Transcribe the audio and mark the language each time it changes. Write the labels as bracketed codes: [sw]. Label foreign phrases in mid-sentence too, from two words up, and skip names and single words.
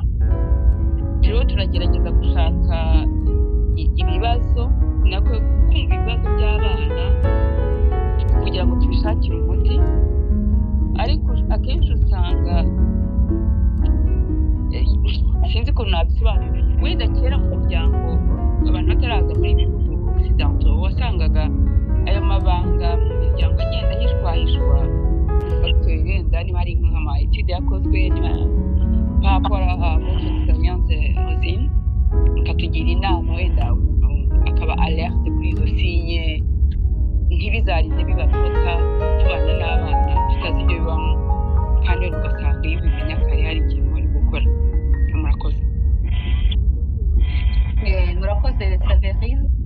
[rw] Rero turagerageza gushaka ibibazo nako kumva ibibazo by'abana kugira ngo tubishakire umuti, ariko akenshi usanga sinzi ko nabisobanura. Wenda kera mu muryango abantu bataraza muri ibi bihugu occidentaux wasangaga ayo mabanga mu miryango agenda hishwahishwa. Wenda niba hari nk'ama etude yakozwe [fr] par rapport à votre expérience [rw] Rosine, mukatugira inama wenda akaba alerte kuri izo sinye ntibizarinde bibafata tubana n'abana tutazi ibyo bibamo, kandi ugasanga iyo ubimenya kare hari ikintu bari gukora. Murakoze. Murakoze Saverine.